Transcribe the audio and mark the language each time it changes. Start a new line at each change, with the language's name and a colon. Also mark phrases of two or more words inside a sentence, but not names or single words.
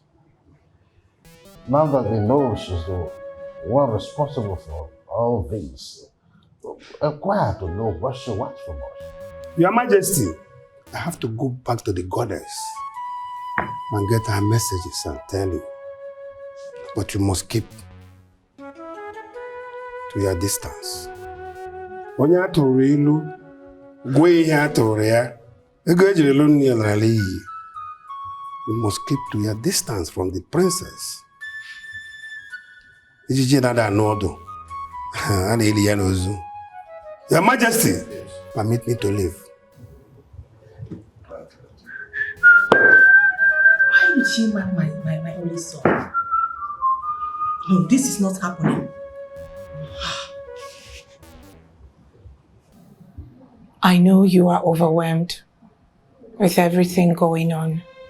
English: Now that we know she's the one responsible for all this, inquire to know what she wants from us. Your Majesty, I have to go back to the goddess and get her messages and tell you. But you must keep to your distance.
Igbo: Onye atụrụ ilu, gwa ihe atụrụ ya, ego ejiri lu nni n'ala iyi.
English: You must keep to your distance from the princess.
Igbo: Ijiji nada n'ọdụ, a na-eli ya n'ozu.
English: Your Majesty, permit me to leave. she my only son? No, this is not happening. I know you are overwhelmed with everything going on.